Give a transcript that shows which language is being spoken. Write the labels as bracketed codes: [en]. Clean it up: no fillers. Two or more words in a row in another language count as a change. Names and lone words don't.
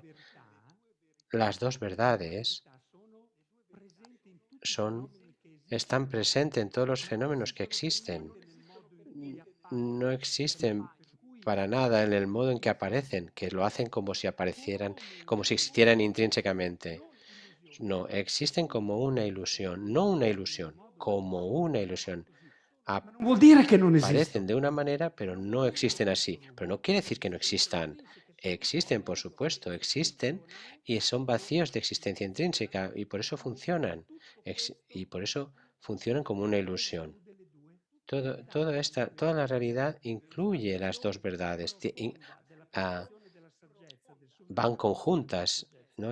[es] Las dos verdades están presentes en todos los fenómenos que existen. No existen para nada en el modo en que aparecen, que lo hacen como si aparecieran, como si existieran intrínsecamente. No, existen como una ilusión, no una ilusión, como una ilusión. [it] Non vuol dire che non [es] Aparecen [it] esistono. [es] de una manera, pero no existen así. Pero no quiere decir que no existan. Existen, por supuesto, existen y son vacíos de existencia intrínseca y por eso funcionan. Y por eso funcionan como una ilusión. Toda la realidad incluye las dos verdades, van conjuntas, ¿no?